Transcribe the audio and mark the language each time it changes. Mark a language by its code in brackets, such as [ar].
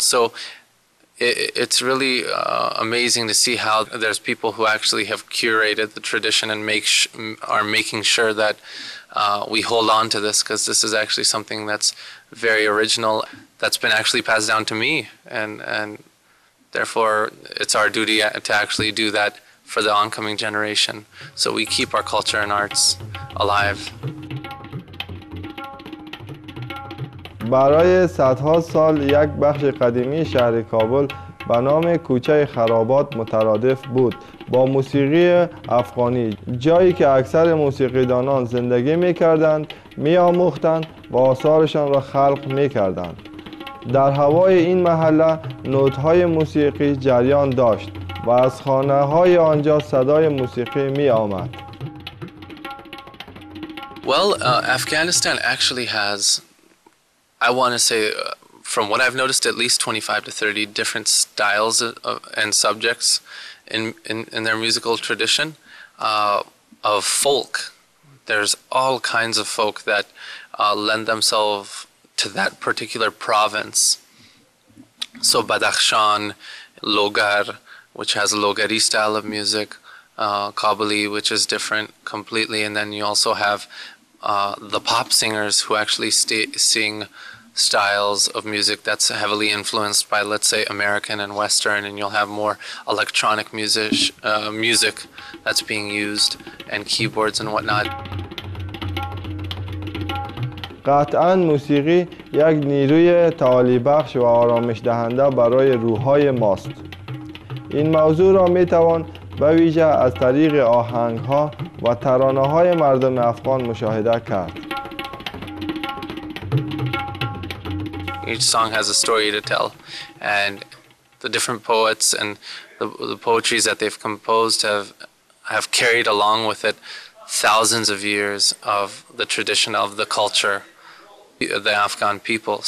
[en] So it's really amazing to see how there's people who actually have curated the tradition and are making sure that we hold on to this, because this is actually something that's very original, that's been actually passed down to me, and therefore it's our duty to actually do that for the oncoming generation, so we keep our culture and arts alive. [fa] برای صدها سال یک بخش قدیمی شهر کابل به نام کوچه خرابات مترادف بود با موسیقی افغانی، جایی که اکثر موسیقیدانان زندگی می‌کردند، می‌آموختند و آثارشان را خلق می‌کردند. در هوای این محله نوت‌های موسیقی جریان داشت و از خانه‌های آنجا صدای موسیقی می‌آمد. [en] Well, Afghanistan actually has, I want to say, from what I've noticed, at least 25 to 30 different styles and subjects in their musical tradition of folk. There's all kinds of folk that lend themselves to that particular province. So Badakhshan, Logar, which has a Logari style of music, Kabuli, which is different completely, and then you also have the pop singers who actually sing styles of music that's heavily influenced by, let's say, American and Western, and you'll have more electronic music that's being used, and keyboards and whatnot. [fa] قطعاً موسیقی یک نیروی تعالی بخش و آرامش دهنده برای روح‌های ماست. این موضوع را می‌توان به ویژه از طریق آهنگ‌ها و ترانه‌های مردم افغان مشاهده کرد. [en] Each song has a story to tell, and the different poets and the poetries that they've composed have carried along with it thousands of years of the tradition of the culture of the Afghan people.